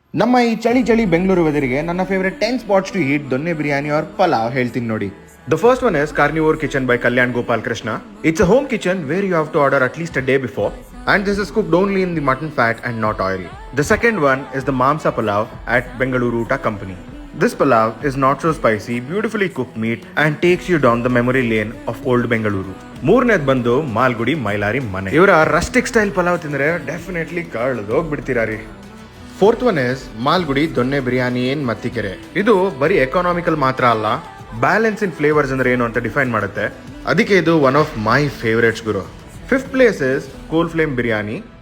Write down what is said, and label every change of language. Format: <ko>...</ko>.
<kn>ನಮ್ಮ ಈ ಚಳಿ ಚಳಿ ಬೆಂಗಳೂರು ವೆದರಿಗೆ ನನ್ನ favourite 10 spots</kn> <en>to eat</en> <kn>donne biryani R pulao ಹೇಳ್ತೀನಿ ನೋಡಿ.</kn> <en>The first one is Carnivore Kitchen by Kalyan Gopal Krishna. It's a home kitchen where you have to order at least a day before, and this is cooked only in the mutton fat and not oil. The second one is the Mamsa Palav at Bengaluru Utta Company. This palav is not so spicy, beautifully cooked meat and takes you down the memory lane of old Bengaluru.</en> <kn>ಮೂರನೇದು ಬಂದು ಮಾಲ್ಗುಡಿ ಮೈಲಾರಿ ಮನೆ. ಇವರ rustic style pulao ತಿಂದ್ರೆ definitely ಕಳ್ದು ಹೋಗ್ಬಿಡ್ತೀರಾ ರೀ.</kn> <en>fourth one is</en> <kn>Malgudi ದೊನ್ನೆ ಬಿರಿಯಾನಿ ಏನ್ ಮತ್ತಿಕೆರೆ. ಇದು ಬರೀ economical ಮಾತ್ರ ಅಲ್ಲ, ಬ್ಯಾಲೆನ್ಸ್ ಇನ್ ಫ್ಲೇವರ್ಸ್ ಅಂದ್ರೆ ಏನು ಅಂತ ಡಿಫೈನ್ ಮಾಡುತ್ತೆ. ಅದಕ್ಕೆ ಇದು</kn> <en>one of my favourites</en> <kn>Guru.</kn> <en>Fifth place is Coal Flame biryani.</en>